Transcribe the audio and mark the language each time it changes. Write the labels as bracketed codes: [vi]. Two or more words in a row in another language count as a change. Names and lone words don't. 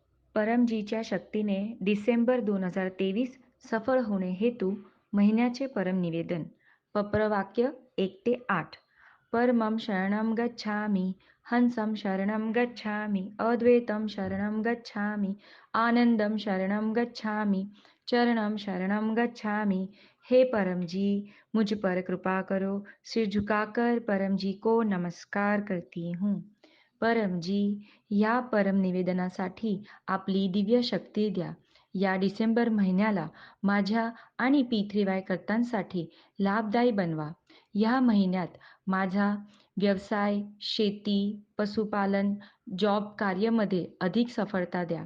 [mr] परमजीच्या शक्तीने डिसेंबर 2023 सफळ होणे हेतू महिन्याचे परम निवेदन. पप्रवाक्य 1 ते 8. [pi] परमं शरणं गच्छामि, हंसं शरणं गच्छामि, अद्वैतं शरणं गच्छामि, आनंदं शरणं गच्छामि, चरणं शरणं गच्छामि। [hi] हे परम जी, मुझ पर कृपा करो। सिर झुकाकर परम जी को नमस्कार करती हूँ। [mr] परम जी, या परम निवेदनासाठी आपली दिव्य शक्ती द्या. या डिसेंबर महिन्याला माझ्या आणि P3Y कर्त्यांसाठी लाभदायी बनवा. या महिन्यात माझा व्यवसाय, शेती, पशुपालन, जॉब कार्यामध्ये अधिक सफळता द्या.